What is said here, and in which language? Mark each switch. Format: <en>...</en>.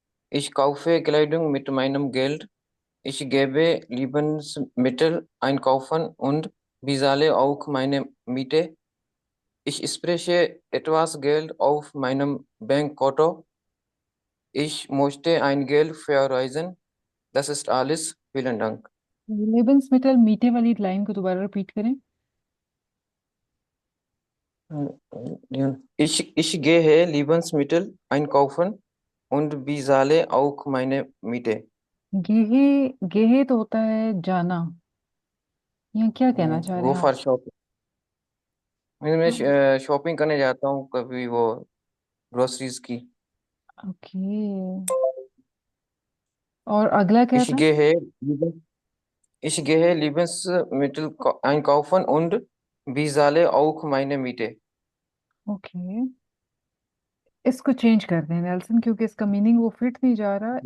<de>Ich kaufe Kleidung mit meinem Geld. Ich gebe Lebensmittel einkaufen und bezahle auch meine Miete. Ich spreche etwas Geld auf meinem Bankkonto. Ich möchte ein Geld verreisen. Das ist alles. Vielen Dank.</de> <hi>Lebensmittel मीठे वाली line को दोबारा repeat करें.</hi> <de>Ich gehe Lebensmittel einkaufen und bezahle auch meine Miete.</de> <hi>गेहे गेहे तो होता है जाना. यहाँ क्या कहना चाह रहे</hi> <en>गो</en> <hi>हैं आप?</hi> <en>For shopping. मैं</en> <hi>हाँ. शॉपिंग करने जाता हूँ कभी वो ग्रोसरीज की. ओके. और अगला क्या</hi> <de>Ich</de> <hi>था?</hi> <de>gehe ich gehe Lebensmittel einkaufen und bezahle auch meine Miete.</de> <en>Okay.</en> <hi>इसको चेंज कर दें नेल्सन, क्योंकि इसका मीनिंग वो फिट नहीं जा रहा.</hi>